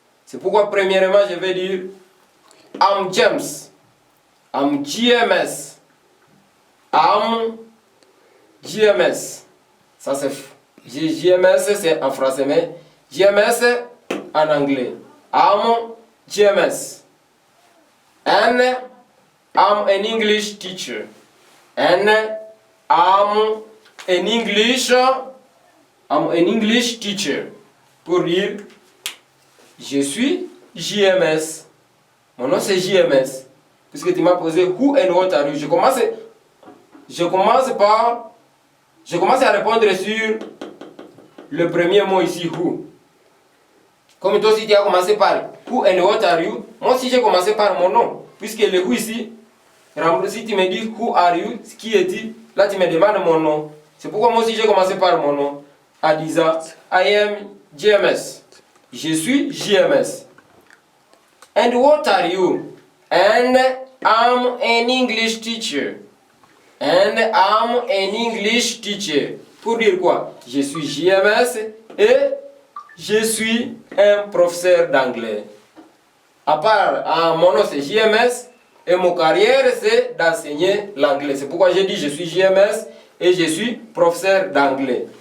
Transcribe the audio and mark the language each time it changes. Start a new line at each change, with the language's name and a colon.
French: C'est pourquoi, premièrement, je vais dire
English: I'm James. I'm GMS. I'm GMS.
French: Ça, c'est GMS, c'est en français, mais GMS en anglais.
English: I'm GMS. And I'm an English teacher. And I'm an English teacher.
French: Pour dire, je suis JMS. Mon nom c'est JMS. Puisque tu m'as posé
English: who and what are you.
French: Je commence à répondre sur le premier mot ici, who. Comme toi aussi tu as commencé par
English: who and what are you,
French: moi aussi j'ai commencé par mon nom. Puisque le who ici, si tu me dis
English: who are you,
French: qui es-tu, là tu me demandes mon nom. C'est pourquoi moi aussi j'ai commencé par mon nom. En disant
English: I am GMS.
French: Je suis GMS.
English: And what are you? And I'm an English teacher. And I'm an English teacher.
French: Pour dire quoi? Je suis GMS et je suis un professeur d'anglais. À part, mon nom c'est JMS et mon carrière c'est d'enseigner l'anglais. C'est pourquoi j'ai dit je suis JMS et je suis professeur d'anglais.